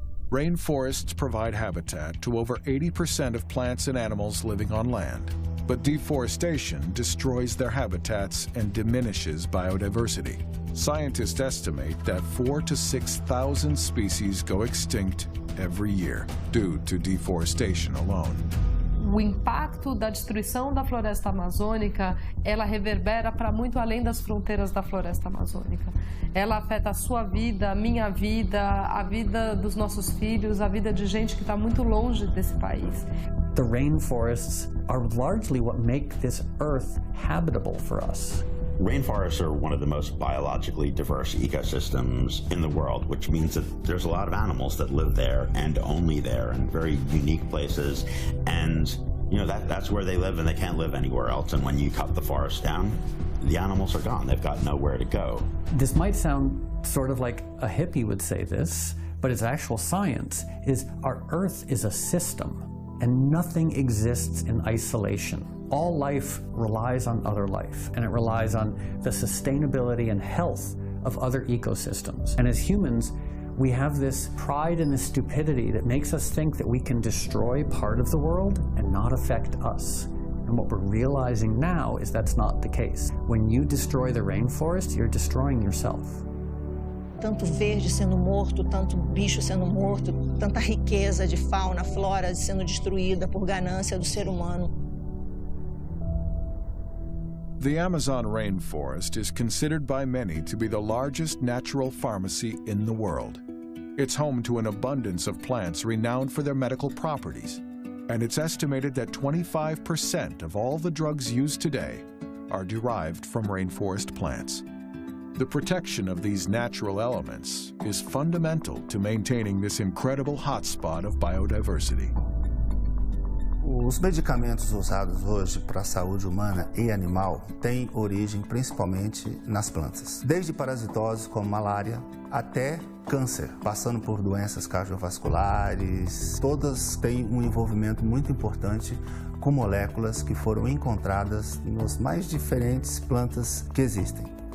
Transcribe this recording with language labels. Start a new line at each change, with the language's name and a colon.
English: Rainforests provide habitat to over 80% of plants and animals living on land. But deforestation destroys their habitats and diminishes biodiversity. Scientists estimate that 4,000 to 6,000 species go extinct every year due to deforestation alone.
Portuguese: O impacto da destruição da floresta amazônica, ela reverbera para muito além das fronteiras da floresta amazônica. Ela afeta a sua vida, a minha vida, a vida dos nossos filhos, a vida de gente que está muito longe desse país.
English: The rainforests are largely what make this earth habitable for us. Rainforests are one of the most biologically diverse ecosystems in the world, which means that there's a lot of animals that live there and only there in very unique places. And, you know, that's where they live and they can't live anywhere else. And when you cut the forest down, the animals are gone. They've got nowhere to go. This might sound sort of like a hippie would say this, but it's actual science, is our earth is a system and nothing exists in isolation. All life relies on other life, and it relies on the sustainability and health of other ecosystems. And as humans, we have this pride and this stupidity that makes us think that we can destroy part of the world and not affect us. And what we're realizing now is that's not the case. When you destroy the rainforest, you're destroying yourself.
Portuguese: Tanto verde sendo morto, tanto bicho sendo morto, tanta riqueza de fauna, flora sendo destruída por ganância do ser humano.
English: The Amazon rainforest is considered by many to be the largest natural pharmacy in the world. It's home to an abundance of plants renowned for their medical properties, and it's estimated that 25% of all the drugs used today are derived from rainforest plants. The protection of these natural elements is fundamental to maintaining this incredible hotspot of biodiversity.
Portuguese: Os medicamentos usados hoje para a saúde humana e animal têm origem principalmente nas plantas. Desde parasitoses como malária até câncer, passando por doenças cardiovasculares, todas têm um envolvimento muito importante com moléculas que foram encontradas nas mais diferentes plantas que existem.